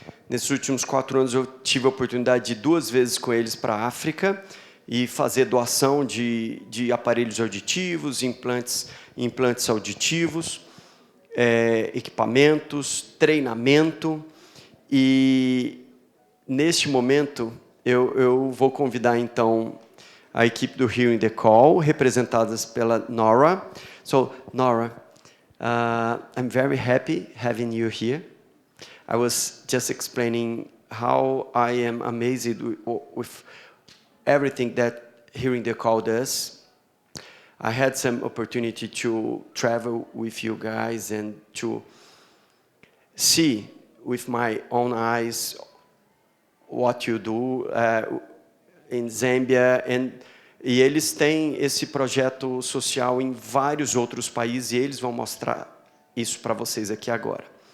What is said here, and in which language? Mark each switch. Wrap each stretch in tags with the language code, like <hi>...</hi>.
<pt>Nesses últimos 4 anos, eu tive a oportunidade de ir 2 vezes com eles para a África e fazer doação de aparelhos auditivos, implantes auditivos, equipamentos, treinamento. E, neste momento, eu vou convidar, então, a equipe do Hearing the Call, representadas pela Nora.</pt> <en>So, Nora, I'm very happy having you here. I was just explaining how I am amazed with everything that Hearing the Call does. I had some opportunity to travel with you guys and to see with my own eyes what you do in Zâmbia.</en> <pt>E eles têm esse projeto social em vários outros países e eles vão mostrar isso para vocês aqui agora.</pt>